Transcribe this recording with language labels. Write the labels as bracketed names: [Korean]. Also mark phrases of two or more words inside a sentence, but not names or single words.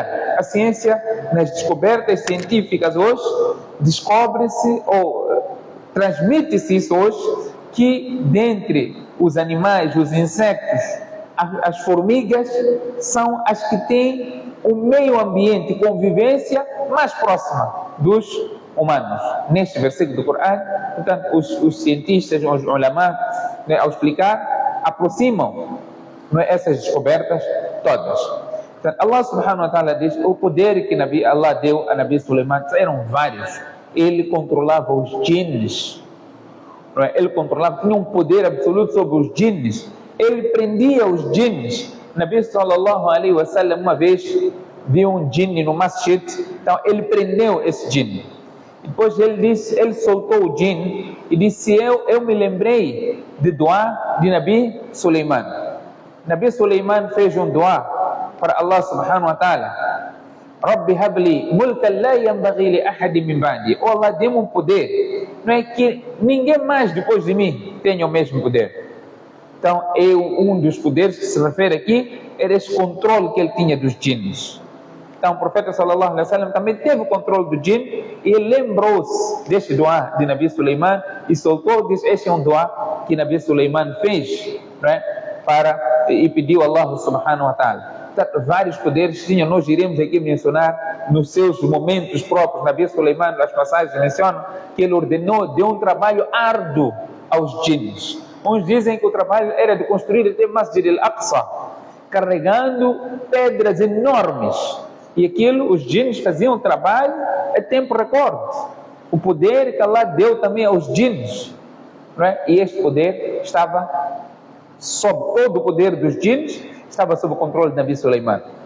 [Portuguese] A ciência, nas descobertas científicas hoje, descobre-se ou transmite-se isso hoje, que dentre os animais, os insetos, as formigas são as que têm o meio ambiente, convivência mais próxima dos humanos. Neste versículo do Corão, portanto, os cientistas, os ulama, ao explicar, aproximam essas descobertas todas. Portanto, [Arabic] الله سبحانه وتعالى [Portuguese] diz: o poder que Allah deu a Nabi Suleiman eram vários. Ele controlava os jinns. Ele controlava, tinha um poder absoluto sobre os jinns. Ele prendia os jinns. Nabi [Arabic] صلى الله عليه وسلم [Portuguese] uma vez viu um jinn no masjid, então ele prendeu esse jinn. Depois ele soltou o jinn e disse: eu me lembrei de dua de Nabi Suleiman. Nabi Suleiman fez um dua para [Arabic] الله سبحانه وتعالى: رب هب لي ملكا لا ينبغي لأحد من بعدي. [Portuguese] Oh Allah, dê-me um poder, não é que ninguém mais depois de mim tenha o mesmo poder. Então, um dos poderes que se refere aqui era esse controle que ele tinha dos jinns. Então, o profeta [Arabic] صلى الله عليه وسلم [Portuguese] também teve o controle do jinn, e ele lembrou-se deste dua de Nabi Suleiman e soltou, disse: este é um dua que Nabi Suleiman fez, não é? E pediu a [Arabic] الله سبحانه وتعالى. [Portuguese] Vários poderes tinham, nós iremos aqui mencionar nos seus momentos próprios. Nabi Suleiman, as passagens mencionam que ele ordenou, deu um trabalho árduo aos jinns. Uns dizem que o trabalho era de construir até Masjid al-Aqsa, carregando pedras enormes, e aquilo, os jinns faziam um trabalho a tempo recorde. O poder que Allah deu também aos jinns, não é? E este poder estava sob todo o poder dos jinns, estava sob o controle de Nabi Suleiman.